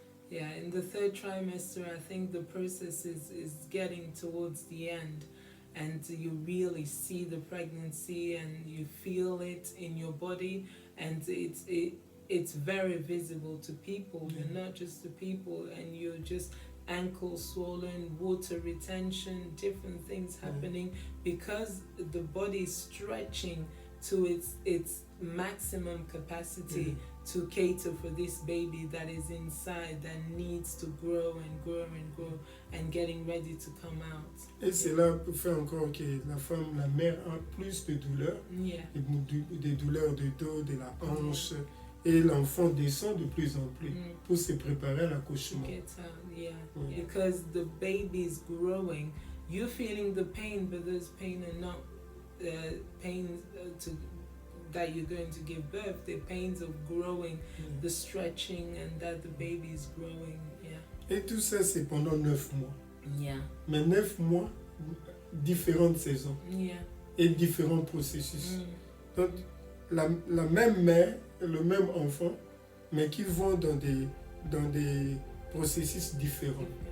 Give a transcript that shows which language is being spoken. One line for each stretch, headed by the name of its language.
English: Yeah, in the third trimester, I think the process is getting towards the end, and you really see the pregnancy and you feel it in your body, and it's very visible to people, and not just to people, and you're just ankle swollen, water retention, different things happening because the body is stretching to its maximum capacity to cater for this baby that is inside, that needs to grow and grow and grow and getting ready to come out.
French: Et cela fait encore que la mère a plus de douleurs, des douleurs de dos, de la hanche, et l'enfant descend de plus en plus pour se préparer à l'accouchement.
English: Because the baby is growing, you're feeling the pain, but those pain are not pains that you're going to give birth. The pains of growing, the stretching, and that the baby is growing.
French: Et tout ça, c'est pendant 9 mois. Mais 9 mois, différentes saisons et différents processus. Donc, la même mère, le même enfant, mais qui vont dans des processus différents.